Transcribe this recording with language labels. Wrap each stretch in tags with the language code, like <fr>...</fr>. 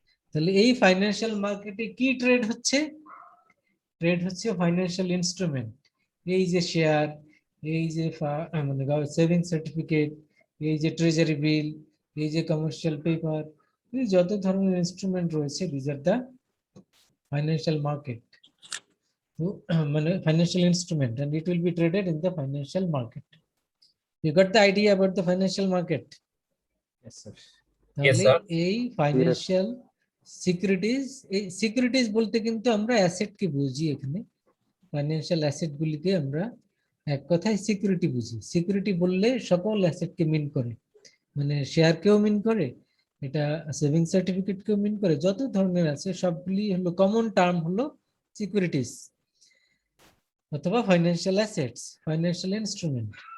<bn>তাহলে এই ফাইন্যান্সিয়াল মার্কেটে কি ট্রেড হচ্ছে? ট্রেড হচ্ছে ফাইন্যান্সিয়াল ইনস্ট্রুমেন্ট, এই যে শেয়ার, এই যে মানে সেভিং সার্টিফিকেট, এই যে ট্রেজারি বিল, এই যে কমার্শিয়াল পেপার, এই যত ধরনের ইনস্ট্রুমেন্ট রয়েছে,</bn> <en>This are the financial market.</en> <bn>তো মানে</bn> <en>Financial instrument, and it will be traded in the financial market. You got the idea about the financial market? Yes, sir. Yes,</en> <bn>তাহলে</bn> <en>sir.</en> <bn>এই financial securities, এই securities বলতে কিন্তু আমরা asset কে বুঝি এখানে, ফাইন্যান্সিয়াল অ্যাসেট গুলিকে আমরা এক কথায় সিকিউরিটি বুঝি। সিকিউরিটি বললে সকল অ্যাসেট কে মিন করে, মানে শেয়ার কেও মিন করে, এটা সেভিং সার্টিফিকেট কেও মিন করে, যত ধরনের আছে সবগুলি হলো কমন টার্ম হলো সিকিউরিটিজ অথবা ফাইন্যান্সিয়াল অ্যাসেটস, ফাইন্যান্সিয়াল ইনস্ট্রুমেন্ট।</bn>